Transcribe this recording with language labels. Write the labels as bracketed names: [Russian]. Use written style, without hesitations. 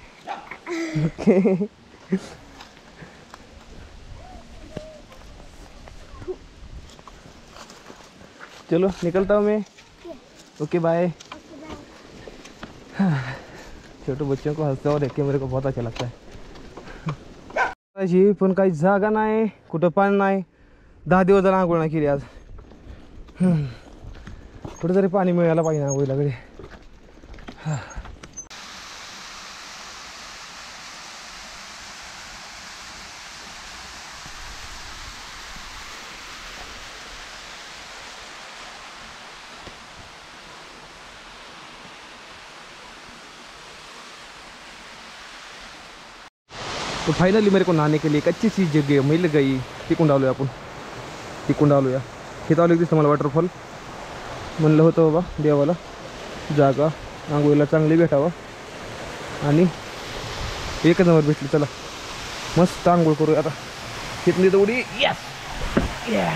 [Hindi] Okay चलो निकलता हूँ मैं. Okay bye. छोटे बच्चों को हंसते हुए देख के मेरे को बहुत अच्छा लगता है जी. [Marathi] पण काही जागा नाही कुठं पाणी नाही. 10 दिवस झाला आंघोळ नाही केली आज. कुठेतरी पाणी मिळायला पाहिजे आंघोळीला कडे. [Hindi] तो फाइनली मेरे को नहाने के लिए एक अच्छी सी जगह मिल गई. [Marathi] तिकून आलो आपण. तिकून आलो या. इथं आलो दिसतं मला वॉटरफॉल. म्हणलं होतं बाबा देवाला जागा आंघोळीला चांगली भेटावं आणि एकच नंबर भेटली. चला मस्त आंघोळ करूया आता. तिथली तेवढी यस.